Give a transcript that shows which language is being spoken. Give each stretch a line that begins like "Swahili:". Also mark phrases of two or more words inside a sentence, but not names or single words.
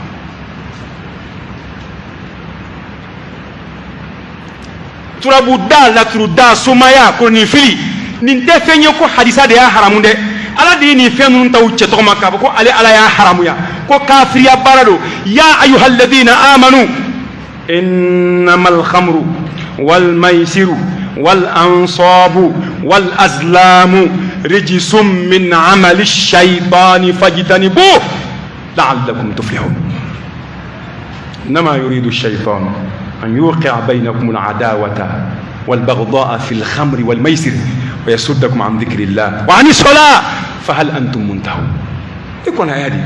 Bambara: turabuda laturuda somaya kolonifili nin tɛ fɛn ye ko hadisa de y'a haramu dɛ ala de ye nin fɛn ninnu taw cɛ tɔgɔ ma k'a fɔ ko ale ala y'a haramuya ko kafiriya baara don
Arabic: يا أيها الذين آمنوا إنما الخمر والميسر والأنصاب والأزلام رجس من عمل الشيطان فاجتنبوه لعلكم تفلحون إنما يريد الشيطان أن يوقع بينكم العداوة والبغضاء في الخمر والميسر ويصدكم عن ذكر الله وعن الصلاة فهل أنتم منتهون
Bambara: ikon ayati